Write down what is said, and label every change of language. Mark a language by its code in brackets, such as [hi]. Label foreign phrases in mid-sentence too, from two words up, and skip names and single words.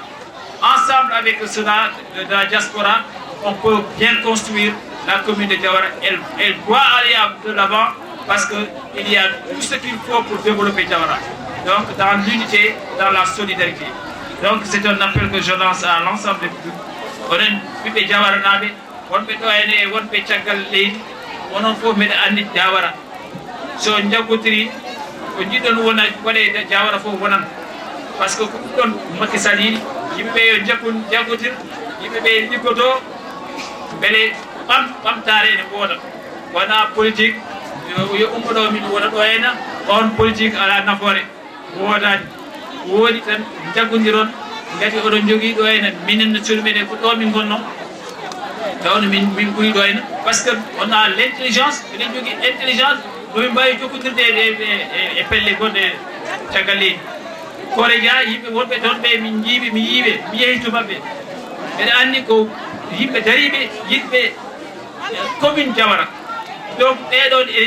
[fr] Ensemble avec ceux-là de la diaspora, on peut bien construire la commune de Diawara. Elle doit aller de l'avant parce qu'il y a tout ce qu'il faut pour développer Diawara. Donc, dans l'unité, dans la solidarité. Donc, c'est un appel que je lance à l'ensemble des publics. [ff] Onen ɓiɓɓe Diawara naaɓe wonɓe ɗo henne e wonɓe caggal leydi onon fof mbeɗa anndi Diawara so jaggotiri ko jiɗɗon wona waɗe Diawara fof wonan [fr] par ce que [ff] ko ɗum ɗon Macky Sall yiɗi yimɓeɓe yo jaggotir yimɓeɓe liggoto beele ɓamtare ene wooda wona politique yo ummoɗo min wona ɗo henna on politique ala nafoore woodani woodi tan jaggodiron gati oɗon jogui ɗo henna minen no cuuɗi meɗen ko ɗo min gonno tawno min ɓuuri ɗo henna [fr] par ce que on a l' intelligence [ff] eɗen jogui intelligence ɗomin mbawi jokkodirde e pelle gonɗe caggal leydi Correa yimɓe wonɓe toon ɓe min jiiɓe mi yiiɓe mi yeehi to mabɓe mbeɗa anndi ko yimɓe dariɓe yiɗɓe commune Diawara donc ɓeɗon